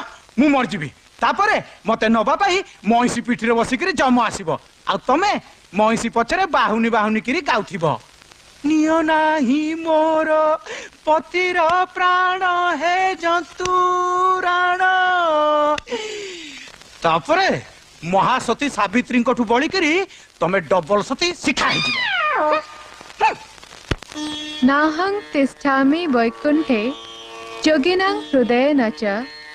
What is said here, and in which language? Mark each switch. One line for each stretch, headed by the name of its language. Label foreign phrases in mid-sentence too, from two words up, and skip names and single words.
Odia: ମୁ ମର ଜିବି ତାପରେ ମତେ ନବା ପାଇଁ ମହିଷୀ ପିଠିରେ ବସିକରି ଯମ ଆସିବୋ ଆ ତମେ ମହିଷୀ ପଛରେ ବାହୁନି ବାହୁନି କରି ଗାଉଥିବୋ ନିଅ ନାହିଁ ମୋର ପତିର ପ୍ରାଣ ହେ ଜନ୍ତୁରାଣ ତାପରେ ମହାସତୀ ସାବିତ୍ରୀ କୋଠୁ ବଳି କରି ତମେ ଡବଲ ସତୀ ଶିଖା ହେ ଜିବୋ
Sanskrit: नाहं तिष्ठामि वैकुंठे जोगिनां हृदयेन च